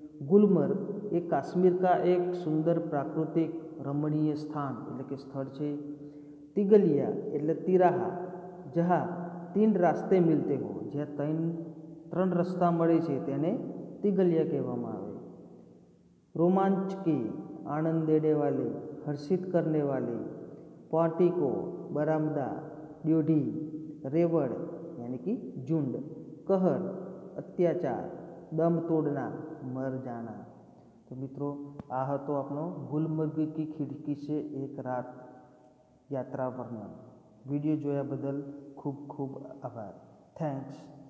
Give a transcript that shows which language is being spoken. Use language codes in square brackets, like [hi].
[gu] ગુલમર્ગ એ કાશ્મીર [hi] का एक सुंदर प्राकृतिक रमणीय स्थान [gu] એટલે કે સ્થળ છે। तिगलिया એટલે [hi] तिराहा, जहाँ तीन रास्ते मिलते हो, [gu] જ્યાં ત્રણ રસ્તા મળે છે તેને तिगलिया કહેવામાં આવે। [hi] रोमांच की, आनंद देने वाले, हर्षित करने वाले। पार्टिको, बरामदा, ड्योढ़ी, रेवड़ यानी कि झुंड, कहर, अत्याचार, दम तोड़ना, मर जाना। तो मित्रों [gu] आ હતો આપણો [hi] ગુલમર્ગ की खिड़की से एक रात [gu] યાત્રા વર્ણન. વિડીયો જોયા બદલ ખૂબ ખૂબ આભાર. થેન્ક્સ.